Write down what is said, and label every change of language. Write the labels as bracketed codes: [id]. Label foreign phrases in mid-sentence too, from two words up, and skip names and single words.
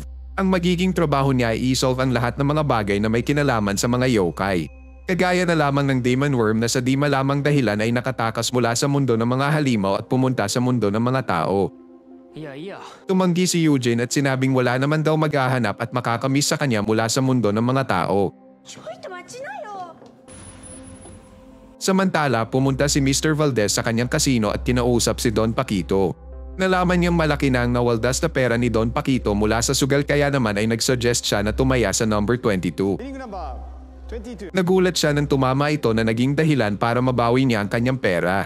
[tl] Ang magiging trabaho niya ay i-solve ang lahat ng mga bagay na may kinalaman sa mga yokai. Kagaya na lamang ng Demon Worm na sa di malamang dahilan ay nakatakas mula sa mundo ng mga halimaw at pumunta sa mundo ng mga tao. Tumanggi si Eugene at sinabing wala naman daw maghahanap at makakamiss sa kanya mula sa mundo ng mga tao. [ja] ちょいと待ちなよ。 [tl] Samantala, pumunta si Mr. Valdez sa kanyang kasino at kinausap si Don Paquito. Nalaman niyang malaki na ang nawaldas na pera ni Don Paquito mula sa sugal kaya naman ay nagsuggest siya na tumaya sa number 22. Nagulat siya nang tumama ito na naging dahilan para mabawi niya ang kanyang pera.